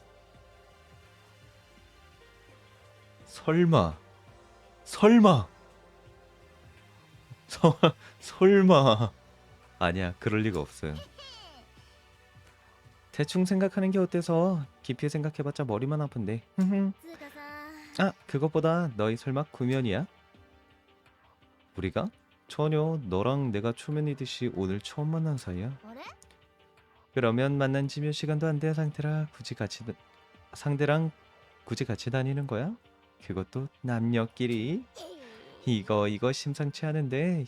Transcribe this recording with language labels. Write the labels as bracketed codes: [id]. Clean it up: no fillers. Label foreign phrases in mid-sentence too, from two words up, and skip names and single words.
[ko] 설마. 설마. 설마. 아니야, 그럴 리가 없어요. 대충 생각하는 게 어때서? 깊이 생각해봤자 머리만 아픈데. [ja] つうかさ。 [ko] 아, 그것보다 너희 설마 구면이야? 우리가? 전혀. 너랑 내가 초면이듯이 오늘 처음 만난 사이야. [ja] あれ？ [ko] 그러면 만난 지 몇 시간도 안 된 상대랑 굳이 같이 다니는 거야? 그것도 남녀끼리? 이거 심상치 않은데.